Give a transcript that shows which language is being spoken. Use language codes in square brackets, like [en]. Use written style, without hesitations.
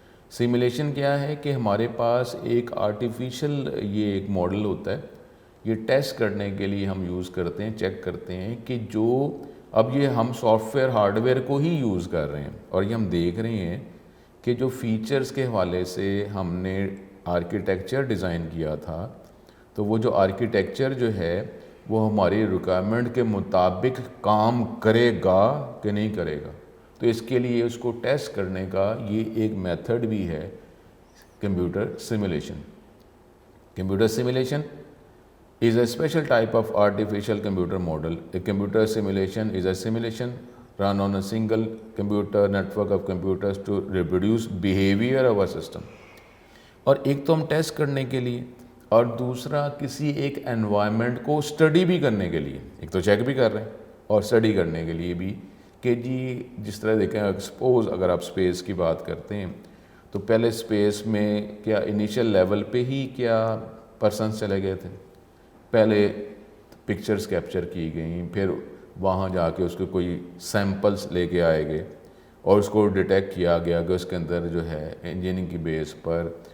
[ur] Simulation کیا ہے کہ ہمارے پاس ایک آرٹیفیشل یہ ایک ماڈل ہوتا ہے، یہ ٹیسٹ کرنے کے لیے ہم یوز کرتے ہیں، چیک کرتے ہیں کہ جو اب یہ ہم سافٹ ویئر ہارڈ ویئر کو ہی یوز کر رہے ہیں اور یہ ہم دیکھ رہے ہیں کہ جو فیچرز کے حوالے سے ہم نے آرکیٹیکچر ڈیزائن کیا تھا تو وہ جو آرکیٹیکچر جو ہے وہ ہماری ریکوائرمنٹ کے مطابق کام کرے گا کہ نہیں کرے گا. تو اس کے لیے اس کو ٹیسٹ کرنے کا یہ ایک میتھڈ بھی ہے computer simulation. [en] Computer simulation is a special type of artificial computer model. A computer simulation is a simulation run on a single computer network of computers to reproduce behavior of a system. [ur] اور ایک تو ہم test کرنے کے لیے اور دوسرا کسی ایک انوائرمنٹ کو اسٹڈی بھی کرنے کے لیے. ایک تو چیک بھی کر رہے ہیں اور اسٹڈی کرنے کے لیے بھی کہ جی جس طرح دیکھیں سپوز اگر آپ اسپیس کی بات کرتے ہیں تو پہلے اسپیس میں کیا انیشیل لیول پہ ہی کیا پرسنس چلے گئے تھے، پہلے پکچرز کیپچر کی گئیں، پھر وہاں جا کے اس کے کوئی سیمپلز لے کے آئے گئے اور اس کو ڈیٹیکٹ کیا گیا کہ اس کے اندر جو ہے انجینئرنگ کی بیس پر